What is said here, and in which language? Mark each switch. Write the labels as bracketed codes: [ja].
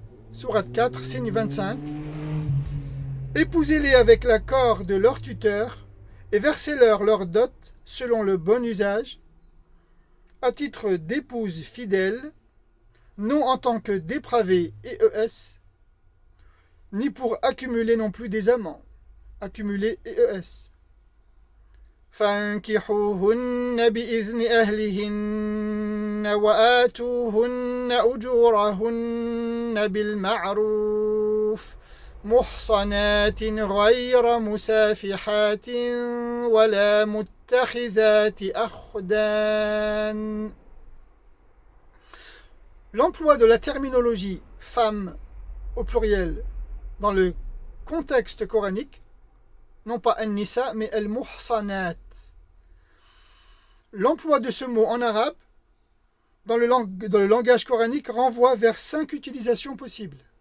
[fr] Sourate 4, signe 25. Épousez-les avec l'accord de leur tuteur et versez-leur leur dot selon le bon usage, à titre d'épouse fidèle, non en tant que dépravé EES, ni pour accumuler non plus des amants, accumuler EES. [ar] فانكحوهن بإذن أهلهن وآتوهن أجورهن بالمعروف محصنات غير مسافحات ولا متخذات أخدان. [fr] L'emploi de la terminologie femme au pluriel dans le contexte coranique, non pas an-nisa mais al-muhsanat. L'emploi de ce mot en arabe dans le langage coranique renvoie vers 5 utilisations possibles.